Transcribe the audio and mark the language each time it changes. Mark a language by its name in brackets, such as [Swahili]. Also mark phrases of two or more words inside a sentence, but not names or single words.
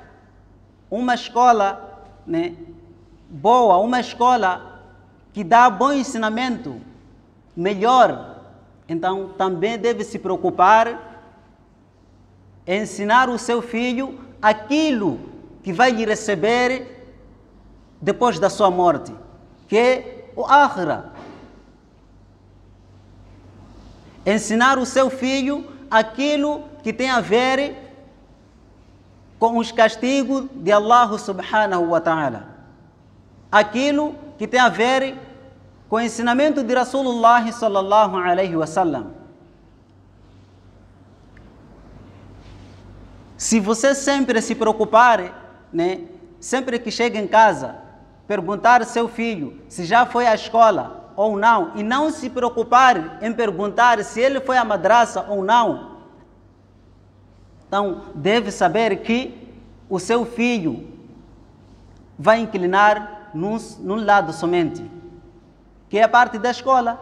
[Portuguese] uma escola, né, boa, uma escola que dá bom ensinamento, melhor, então também deve se preocupar em ensinar o seu filho aquilo que vai lhe receber depois da sua morte, que é o akhira. Ensinar o seu filho aquilo que tem a ver com os castigos de [Arabic] الله سبحانه وتعالى. [Portuguese] Aquilo que tem a ver com o ensinamento de [Arabic] رسول الله صلى الله عليه وسلم. [Portuguese] Se você sempre se preocupar, né, sempre que chega em casa, perguntar ao seu filho se já foi à escola ou não, e não se preocupar em perguntar se ele foi à madraça ou não, então deve saber que o seu filho vai inclinar num lado somente, que é a parte da escola.